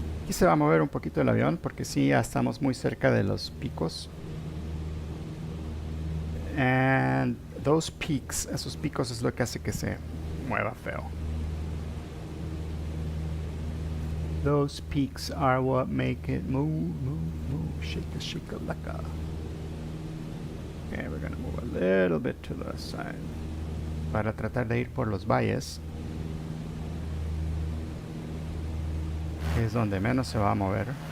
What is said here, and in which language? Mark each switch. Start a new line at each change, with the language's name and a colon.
Spanish: Aquí se va a mover un poquito el avión porque sí, ya estamos muy cerca de los picos.
English: And those peaks,
Spanish: esos picos es lo que hace que se mueva feo.
English: Those peaks are what make it move, shake a laka. Okay, we're gonna move a little bit to the side.
Spanish: Para tratar de ir por los valles, que es donde menos se va a mover.